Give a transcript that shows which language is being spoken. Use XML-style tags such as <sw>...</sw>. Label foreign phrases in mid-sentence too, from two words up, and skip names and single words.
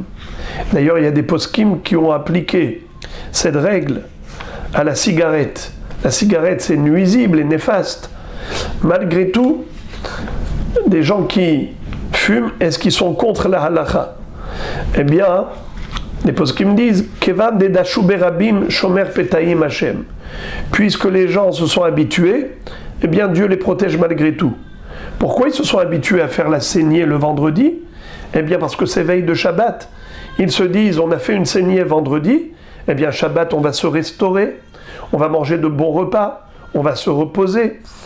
<fr>D'ailleurs, il y a des poskim qui ont appliqué cette règle à la cigarette. La cigarette, c'est nuisible et néfaste. Malgré tout, des gens qui fument, est-ce qu'ils sont contre la halakha? Eh bien, les poskim disent</fr> <he>כיון דדשו ברבים שומר פתאים השם.</he> <fr>Puisque les gens se sont habitués, eh bien Dieu les protège malgré tout. Pourquoi ils se sont habitués à faire la saignée le vendredi? Eh bien parce que c'est veille de Shabbat. Ils se disent, on a fait une saignée vendredi, eh bien Shabbat on va se restaurer, on va manger de bons repas, on va se reposer.</fr>